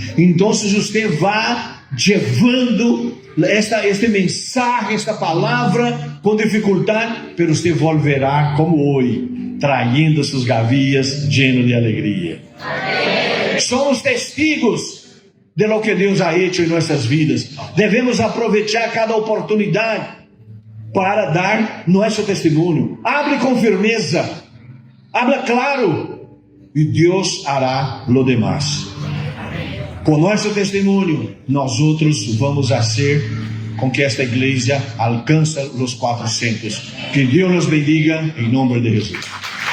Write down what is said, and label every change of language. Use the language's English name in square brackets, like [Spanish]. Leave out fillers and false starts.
[Portuguese] Então, você vai levando este mensagem, esta palavra com dificuldade, mas você volverá como hoje, traindo suas gavias, [Spanish] lleno de alegria. Somos testigos de lo que Deus ha hecho [Portuguese] em nossas vidas. Devemos aproveitar cada oportunidade para dar nosso testemunho. [Spanish] Hable com firmeza, habla claro, e Deus hará lo demás. [Portuguese] Com nosso testemunho, nós outros vamos fazer com que esta igreja alcance os 400. Que Deus nos bendiga em nome de Jesus.